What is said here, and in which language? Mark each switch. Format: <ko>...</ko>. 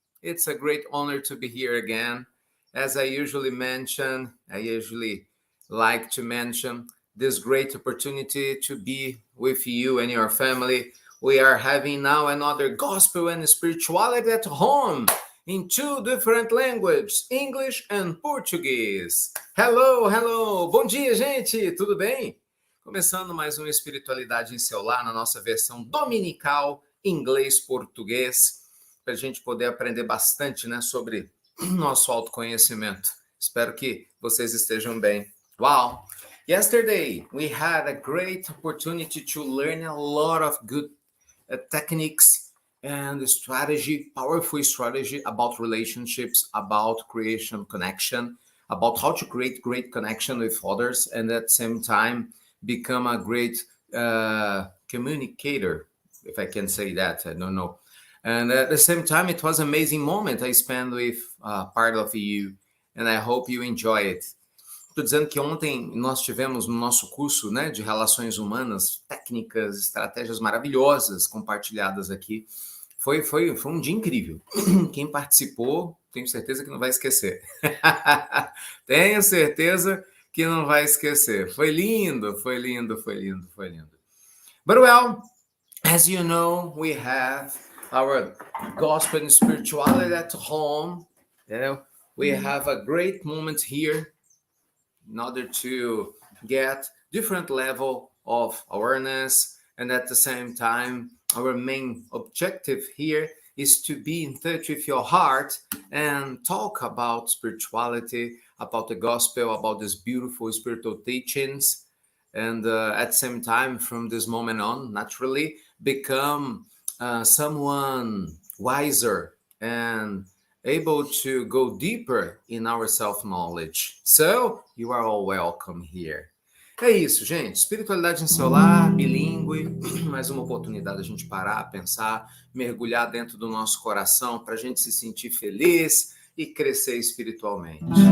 <en>It's a great honor to be here again. As I usually like to mention this great opportunity to be with you and your family. We are having now another gospel and spirituality at home in two different languages, English and Portuguese. Hello.</en> <pt>Bom dia, gente. Tudo bem? Começando mais uma Espiritualidade em Seu Lar, na nossa versão dominical, inglês-português, para a gente poder aprender bastante, né, sobre nosso autoconhecimento. Espero que vocês estejam bem.</pt> <en>Wow! Yesterday, we had a great opportunity to learn a lot of good techniques and strategy, powerful strategy about relationships, about creation connection, about how to create great connection with others, and at the same time, become a great communicator, if I can say that, I don't know. And at the same time, it was an amazing moment I spent with part of you, and I hope you enjoy it.</en> <pt>Estou dizendo que ontem nós tivemos no nosso curso, né, de Relações Humanas, técnicas, estratégias maravilhosas compartilhadas aqui. Foi um dia incrível. Quem participou, tenho certeza que não vai esquecer. Tenho certeza que não vai esquecer. Foi lindo.</pt> <en>But well, as you know, we have our gospel and spirituality at home. We have a great moment here in order to get different level of awareness, and at the same time, our main objective here is to be in touch with your heart and talk about spirituality, about the gospel, about these beautiful spiritual teachings, and at the same time, from this moment on, naturally, become someone wiser and able to go deeper in our self-knowledge. So, you are all welcome here.</en> <pt>É isso, gente. Espiritualidade em Seu Lar, bilíngue. Mais uma oportunidade da gente parar, pensar, mergulhar dentro do nosso coração para a gente se sentir feliz e crescer espiritualmente.</pt>